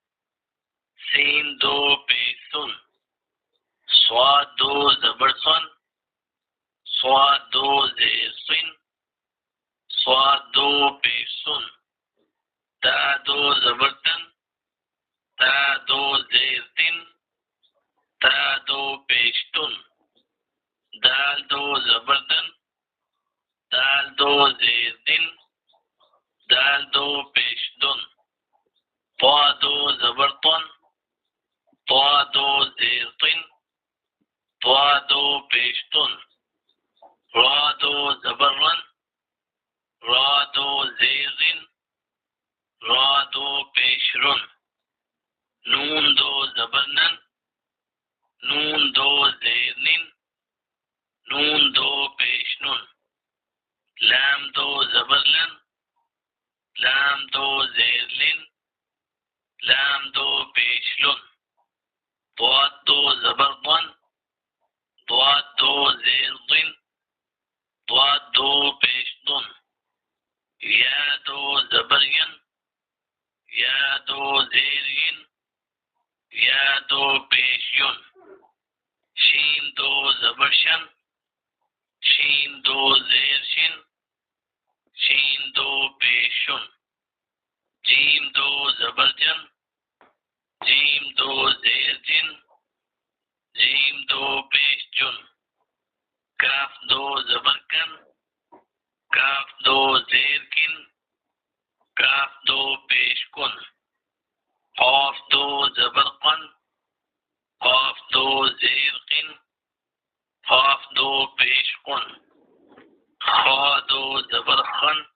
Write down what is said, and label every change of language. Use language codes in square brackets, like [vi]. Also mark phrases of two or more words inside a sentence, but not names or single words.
[ur] سین دو پیش سن، صاد دو زبر سن، صاد دو زیر سن، صاد دو پیش سن، تا دو زبر تن، تا دو زیر تن، تا دو پیش تن، دال دو زبر دن، دال دو زیر دن، دال دو پیش دن، طا دو زبر طن، طا دو زیر طن، طا دو پیش طن، را دو زبر رن، را دو زیر رن، را دو پیش رن، نون دو زبر نن، نون دو زیر نن، نون دو پیش نن، لام دو زبر لن، لام دو زیر لن، لام دو پیش لن، ضاد دو زبر ضن، ضاد دو زیر ضن، ضاد دو پیش ضن، یا دو زبر ین، یا دو زیر ین، یا دو پیش ین، شین دو زبر شن، شین دو زیر شن، شین دو پیش شن، جیم دو زبر جن، جیم دو زیر جن، جیم دو پیش جن، کاف دو زبر کن، کاف دو زیر کن، کاف دو پیش کن، قاف دو زبر قن، قاف دو زیر قن، قاف دو پیش قن، خا دو زبر خن،